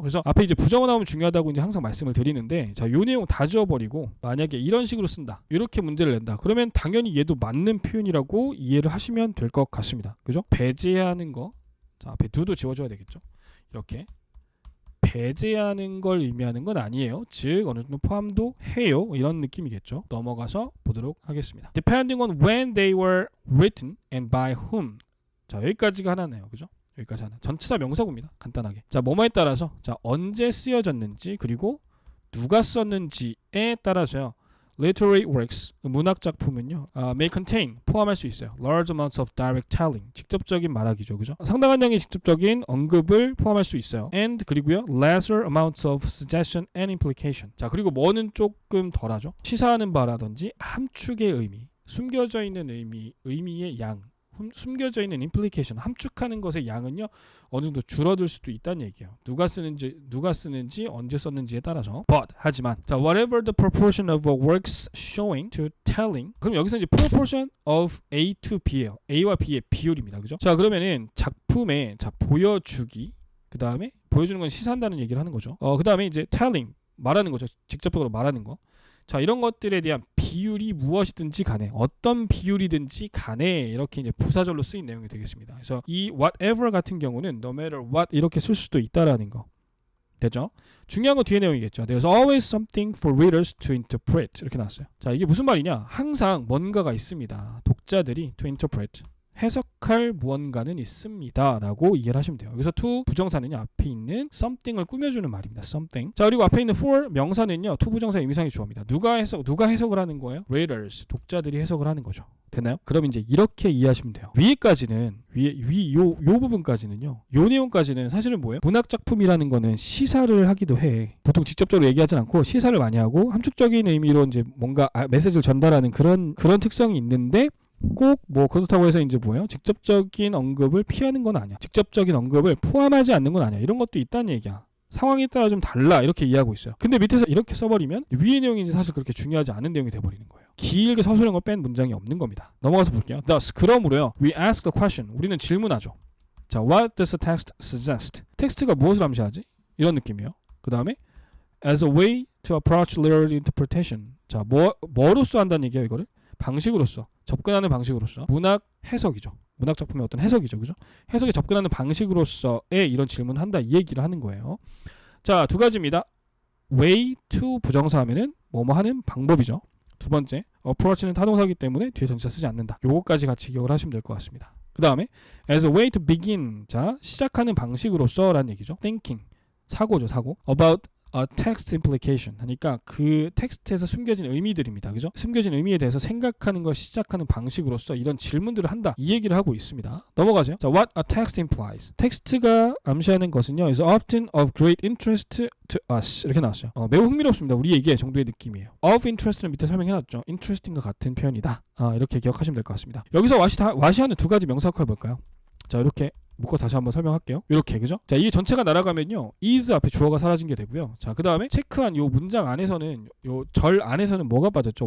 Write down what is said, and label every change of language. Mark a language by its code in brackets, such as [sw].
[ko] 그래서 앞에 이제 부정어 나오면 중요하다고 이제 항상 말씀을 드리는데, 자, 요 내용 다 지워버리고 만약에 이런 식으로 쓴다, 이렇게 문제를 낸다, 그러면 당연히 얘도 맞는 표현이라고 이해를 하시면 될 것 같습니다. 그죠? 배제하는 거, 자, 앞에 do도 지워줘야 되겠죠? 이렇게 배제하는 걸 의미하는 건 아니에요. 즉 어느 정도 포함도 해요. 이런 느낌이겠죠. 넘어가서 보도록 하겠습니다. [en] Depending on when they were written and by whom. [ko] 자, 여기까지가 하나네요. 그죠? 여기까지 하나. 전치사 명사구입니다. 간단하게. 자, 뭐뭐에 따라서, 자, 언제 쓰여졌는지 그리고 누가 썼는지에 따라서요. [en] Literary works, [ko] 문학 작품은요, [en] may contain, [ko] 포함할 수 있어요. [en] Large amounts of direct telling, [ko] 직접적인 말하기죠, 그죠? 상당한 양의 직접적인 언급을 포함할 수 있어요. [en] And [ko] 그리고요, [en] lesser amounts of suggestion and implication. [ko] 자, 그리고 뭐는 조금 덜하죠. 시사하는 바라든지 함축의 의미, 숨겨져 있는 의미의 양. 숨겨져 있는 implication, 함축하는 것의 양은요 어느 정도 줄어들 수도 있다는 얘기예요. 누가 쓰는지 언제 썼는지에 따라서. [en] But [ko] 하지만, 자, [en] whatever the proportion of works showing to telling, [ko] 그럼 여기서 이제 [en] proportion of A to B예요. [ko] A와 B의 비율입니다. 그죠? 자, 그러면은 작품에, 자, 보여주기, 그 다음에 보여주는 건 시사한다는 얘기를 하는 거죠. 그 다음에 이제 telling, 말하는 거죠. 직접적으로 말하는 거. 자, 이런 것들에 대한 비율이 무엇이든지 간에, 어떤 비율이든지 간에 이렇게 이제 부사절로 쓰인 내용이 되겠습니다. 그래서 이 whatever 같은 경우는 no matter what 이렇게 쓸 수도 있다라는 거. 됐죠? 중요한 건 뒤에 내용이겠죠. [en] There's always something for readers to interpret. [ko] 이렇게 나왔어요. 자, 이게 무슨 말이냐? 항상 뭔가가 있습니다. 독자들이 to interpret, 해석할 무언가는 있습니다 라고 이해를 하시면 돼요. 여기서 to 부정사는요, 앞에 있는 something을 꾸며주는 말입니다. something. 자, 그리고 앞에 있는 for 명사는요, to 부정사 의미상의 주어입니다. 누가 해석을 하는 거예요? readers, 독자들이 해석을 하는 거죠. 됐나요? 그럼 이제 이렇게 이해하시면 돼요. 위에까지는 요 부분까지는요, 요 내용까지는 사실은 뭐예요? 문학 작품이라는 거는 시사를 하기도 해. 보통 직접적으로 얘기하진 않고 시사를 많이 하고 함축적인 의미로 이제 뭔가 메시지를 전달하는 그런 특성이 있는데, 꼭 뭐 그렇다고 해서 이제 뭐예요? 직접적인 언급을 피하는 건 아니야. 직접적인 언급을 포함하지 않는 건 아니야. 이런 것도 있다는 얘기야. 상황에 따라 좀 달라, 이렇게 이해하고 있어요. 근데 밑에서 이렇게 써버리면 위의 내용이 이제 사실 그렇게 중요하지 않은 내용이 돼버리는 거예요. 길게 서술형을 뺀 문장이 없는 겁니다. 넘어가서 볼게요. [en] Thus, [ko] 그러므로요, [en] we ask the question, [ko] 우리는 질문하죠. 자, [en] what does the text suggest? [ko] 텍스트가 무엇을 암시하지? 이런 느낌이에요. 그 다음에 [en] as a way to approach literary interpretation. [ko] 자, 뭐로써 한다는 얘기예요, 이거를? 방식으로서, 접근하는 방식으로서. 문학 해석이죠. 문학 작품의 어떤 해석이죠. 그죠? 해석에 접근하는 방식으로서의 이런 질문을 한다, 이 얘기를 하는 거예요. 자, 두 가지입니다. way to 부정사 하면은 뭐뭐 하는 방법이죠. 두 번째, approach는 타동사이기 때문에 뒤에 전치사 쓰지 않는다. 요거까지 같이 기억을 하시면 될 것 같습니다. 그 다음에 [en] as a way to begin, [ko] 자 시작하는 방식으로서 라는 얘기죠. thinking, 사고죠, 사고. [en] about a text implication, [ko] 그러니까 그 텍스트에서 숨겨진 의미들입니다. 그죠? 숨겨진 의미에 대해서 생각하는 걸 시작하는 방식으로서 이런 질문들을 한다, 이 얘기를 하고 있습니다. 넘어가죠. 자, [en] what a text implies. [ko] 텍스트가 암시하는 것은요, [en] is often of great interest to us, [ko] 이렇게 나왔어요. 매우 흥미롭습니다. 우리에게 정도의 느낌이에요. of interest는 밑에 설명해놨죠. interesting과 같은 표현이다. 이렇게 기억하시면 될 것 같습니다. 여기서 what이 하는 두 가지 명사역할을 볼까요? 자, 이렇게 묶어 다시 한번 설명할게요. 이렇게, 그죠? 자, 이 전체가 날아가면요, is 앞에 주어가 사라진 게 되고요. 자, 그 다음에 체크한 요 문장 안에서는, 요 절 안에서는 뭐가 빠졌죠?